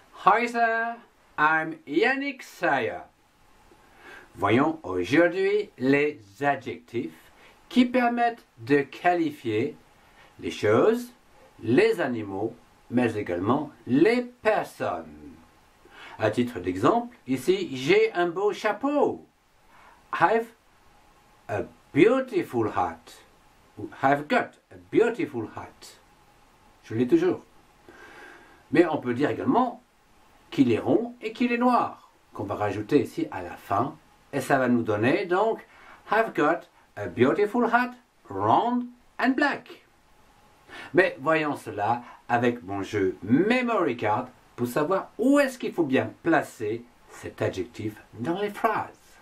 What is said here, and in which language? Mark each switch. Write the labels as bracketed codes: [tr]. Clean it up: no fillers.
[en] Hi there, I'm Yannick Sayer. [fr] Voyons aujourd'hui les adjectifs qui permettent de qualifier les choses, les animaux, mais également les personnes. À titre d'exemple, ici, j'ai un beau chapeau. [en] I've a beautiful hat. Ou I've got a beautiful hat. [fr] Je l'ai toujours. Mais on peut dire également qu'il est rond et qu'il est noir, qu'on va rajouter ici à la fin, et ça va nous donner donc [en] I've got a beautiful hat, round and black. [fr] Mais voyons cela avec mon jeu Memory Card pour savoir où est-ce qu'il faut bien placer cet adjectif dans les phrases.